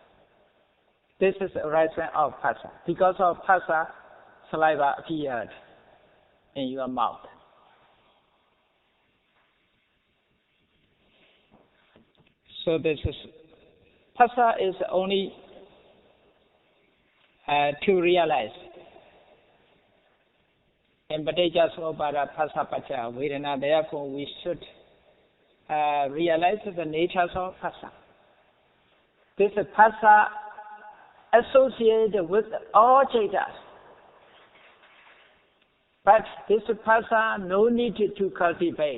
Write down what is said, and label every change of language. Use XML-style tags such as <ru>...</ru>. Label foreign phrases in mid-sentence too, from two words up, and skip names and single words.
<en>This is a rising of phassa. Because of phassa, saliva appeared in your mouth. So this is, phassa is only to realize.</en> <pi>In Paticca Samuppada phassa paccaya vedana,</pi> <en>therefore we should realize the natures of phassa. This phassa associated with all jhanas. But this phassa, no need to cultivate.</en>